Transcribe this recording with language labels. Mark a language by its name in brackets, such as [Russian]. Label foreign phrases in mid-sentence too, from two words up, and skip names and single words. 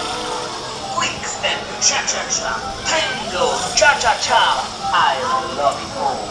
[English] Quick step, cha-cha-cha, tango, cha-cha-cha. I love it.